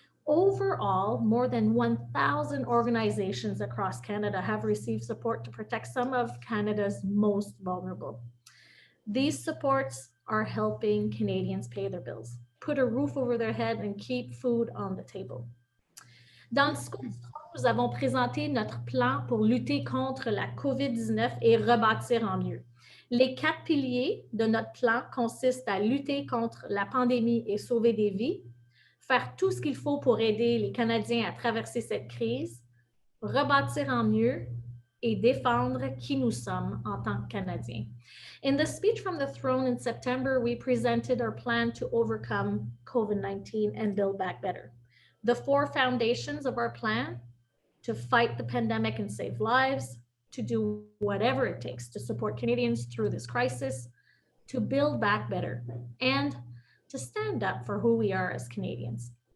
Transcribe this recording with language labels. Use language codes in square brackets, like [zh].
[en] Overall, more than 1,000 organizations across Canada have received support to protect some of Canada's most vulnerable. These supports are helping Canadians pay their bills, put a roof over their head, and keep food on the table. [fr] Dans le discours, nous avons présenté notre plan pour lutter contre la COVID-19 et rebâtir en mieux. Les 4 piliers de notre plan consistent à lutter contre la pandémie et sauver des vies, faire tout ce qu'il faut pour aider les Canadiens à traverser cette crise, rebâtir en mieux et défendre qui nous sommes en tant que Canadiens. [en] In the speech from the throne in September, we presented our plan to overcome COVID-19 and build back better. The 4 foundations of our plan: to fight the pandemic and save lives, to do whatever it takes to support Canadians through this crisis, to build back better, and to stand up for who we are as Canadians.